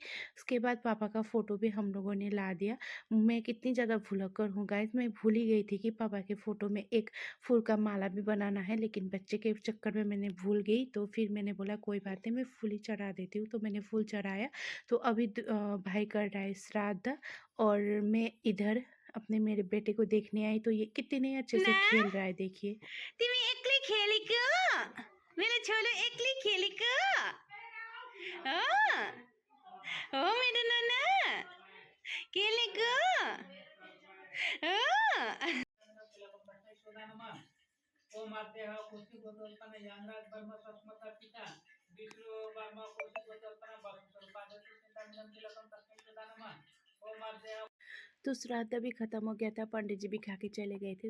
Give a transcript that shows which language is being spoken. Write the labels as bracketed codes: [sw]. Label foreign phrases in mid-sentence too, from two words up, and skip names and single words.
[hi] उसके बाद पापा का फ़ोटो भी हम लोगों ने ला दिया। मैं कितनी ज़्यादा भुलक्कड़ हूँ गाइस, मैं भूल ही गई थी कि पापा के फ़ोटो में एक फूल का माला भी बनाना है, लेकिन बच्चे के चक्कर में मैंने भूल गई। तो फिर मैंने बोला कोई बात नहीं, मैं फूल ही चढ़ा देती हूँ, तो मैंने फूल चढ़ाया। तो अभी भाई कर रहा है श्राद्ध, और मैं इधर अपने मेरे बेटे को देखने आई, तो ये कितने अच्छे से खेल रहा है, देखिए। [ne] तिमी एक्लै खेलेको मेरो छोरो एक्लै खेलेको हो हो मेरो नाना खेलेको हो [hi] तो श्राद्ध भी ख़त्म हो गया था, पंडित जी भी खा के चले गए थे।